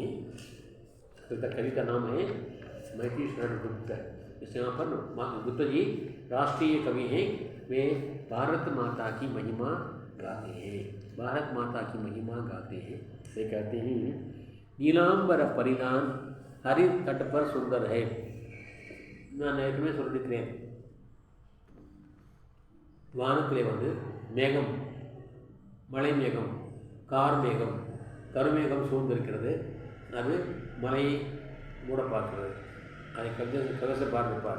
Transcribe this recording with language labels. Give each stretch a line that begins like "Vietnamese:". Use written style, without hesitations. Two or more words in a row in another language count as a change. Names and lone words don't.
Hindi: कविता कवि का नाम है महेश्वरन गुप्ता। इस यहाँ पर गुप्ता जी राष्ट्रीय कवि हैं, वे भारत माता की महिमा गाते हैं, भारत माता की महिमा गाते हैं। वे कहते हैं नीलांबर परिधान हरि तट पर सुंदर है।
Tamil: நான் ஏற்கனவே சொல்லியிருக்கிறேன், வானத்திலே வந்து மேகம், மலை மேகம், கார் மேகம், கருமேகம் சூழ்ந்திருக்கிறது. அது மலையை மூட பார்க்கிறது. அதை கவிதை பார்ப்பார்.